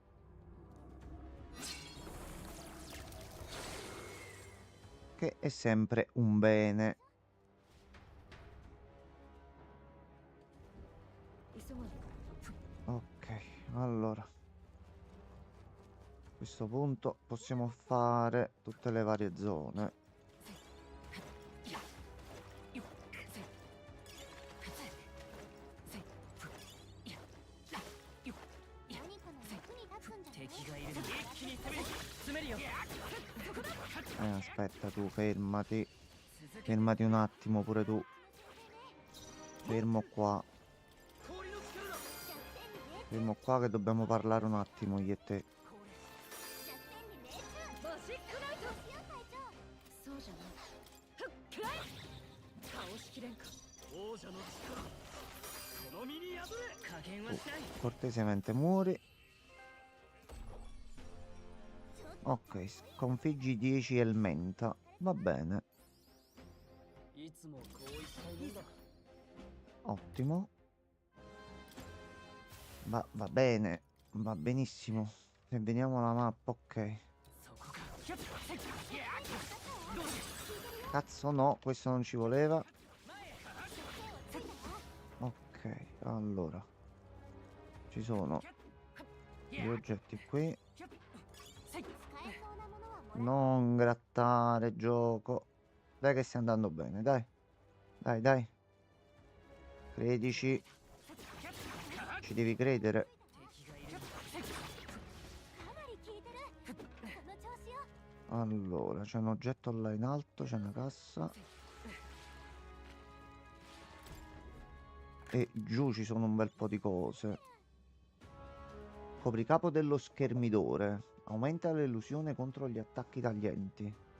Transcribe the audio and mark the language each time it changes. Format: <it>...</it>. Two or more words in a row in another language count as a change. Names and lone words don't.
<it>Che è sempre un bene.</it> <ja>急ごう。</ja> <it>Ok, allora. A questo punto possiamo fare tutte le varie zone.</it> <ja>何かの役に立つんじゃない？敵がいる。一気に攻める。詰めるよ。</ja> <it>Aspetta tu, fermati. Fermati un attimo pure tu. Fermo qua.</it> <ja>氷の力だ。</ja> <it>Fermo qua che dobbiamo parlare un attimo io e te.</it> <ja>弱点に命中。マジックナイト。しよう、隊長。そうじゃない。ふっくらえ。倒しきれんか。王者の力。この身に宿れ。加減はしない。</ja> <it>Cortesemente muori. Ok, sconfiggi 10 Elmenta. Va bene.</it> <ja>いつもこういったもんだ。</ja> <it>Ottimo. Va bene. Va benissimo. Se vediamo la mappa, ok.</it> <ja>そこか。</ja> <it>Cazzo no, questo non ci voleva. Ok, allora. Ci sono gli oggetti qui.</it> <ja>使えそうなものはもらう。</ja> <it>Non grattare, gioco. Dai che stai andando bene, dai. Dai, dai. Credici. Ci devi credere.</it> <ja>敵がいる。かなり効いてる。この調子よ。</ja> <it>Allora, c'è un oggetto là in alto, c'è una cassa. E giù ci sono un bel po' di cose. Copricapo dello schermidore. Aumenta l'illusione contro gli attacchi taglienti.</it>